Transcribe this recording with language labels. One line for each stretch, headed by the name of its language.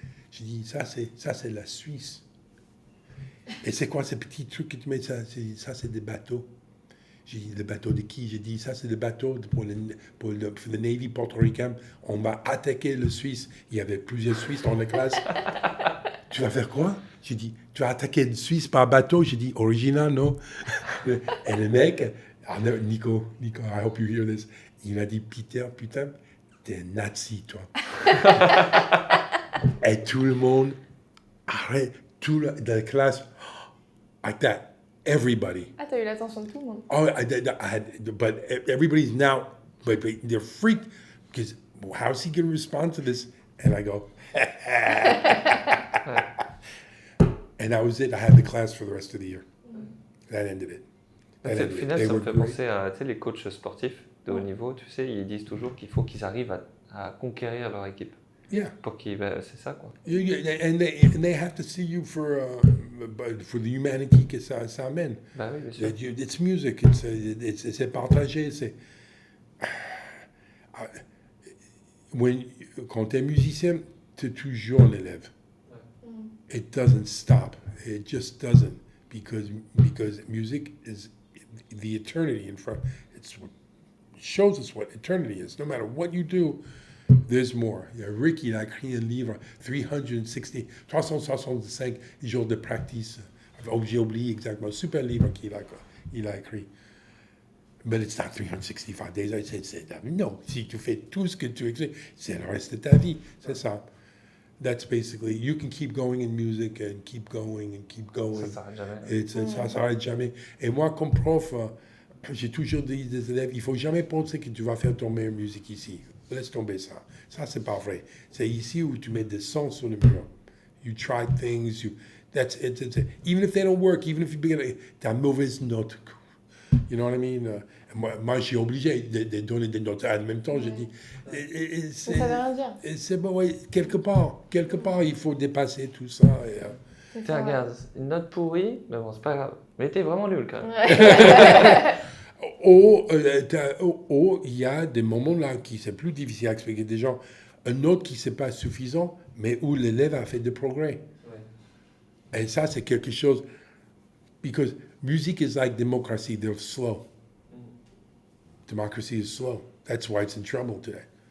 French: Je dis, ça, c'est la Suisse. Et c'est quoi ces petits trucs que tu mets? Ça, c'est des bateaux. J'ai dit, le bateau de qui? J'ai dit, ça, c'est le bateau pour le Navy portoricain. On va attaquer le Suisse. Il y avait plusieurs Suisses dans la classe. Tu vas faire quoi? J'ai dit, tu vas attaquer le Suisse par bateau? J'ai dit, original, non? Et le mec,
English: Nico, I hope you hear this.
French: Il m'a dit, Peter, putain, t'es un nazi, toi. Et tout le monde, arrête, dans la classe,
English: like that. Everybody.
French: Ah, t'as eu l'attention de tout le monde.
English: Oh, but everybody's now, but they're freaked because how's he going to respond to this? And I go, and that was it. I had the class for the rest of the year. That ended it.
French: Au final, ça me fait penser à les coachs sportifs de haut niveau. Tu sais, ils disent toujours qu'il faut qu'ils arrivent à conquérir leur équipe.
English: Yeah.
French: Pour c'est ça, quoi.
English: And they have to see you for the humanity
French: que ça amène. Bah oui, bien sûr.
English: It's music,
French: c'est partagé, c'est... Quand tu es musicien, tu es toujours l'élève.
English: It doesn't stop. It just doesn't. Because music is the eternity in front. It shows us what eternity is. No matter what you do, there's more.
French: Rick, il a écrit un livre, 365 jours de practice. Oh, j'ai oublié exactement. Super livre qu'il a écrit.
English: But it's not 365 days.
French: Non, si tu fais tout ce que tu fais, c'est le reste de ta vie. C'est ça.
English: That's basically, you can keep going in music and keep going and keep going.
French: Ça s'arrête jamais. Et ça s'arrête jamais. Et moi, comme prof, j'ai toujours dit des élèves, il faut jamais penser que tu vas faire ton meilleure musique ici. Laisse tomber ça. Ça, c'est pas vrai. C'est ici où tu mets des sons sur le mur.
English: You try things. That's it. Even if they don't work, even if you begin,
French: t'as mauvaise note.
English: You know what I mean?
French: Moi, je suis obligé de donner des notes. En même temps, je dis... Ça veut rien dire. C'est bon, ouais, quelque part, il faut dépasser tout ça. Tiens, regarde, une note pourrie, mais bon, c'est pas grave. Mais t'es vraiment nul, quand même. Il y a des moments là qui c'est plus difficile à expliquer des gens. Un autre qui c'est pas suffisant, mais où l'élève a fait des progrès. Ouais. Et ça, c'est quelque chose...
English: Because music is like democracy, they're slow. Democracy is slow. That's why it's in trouble today.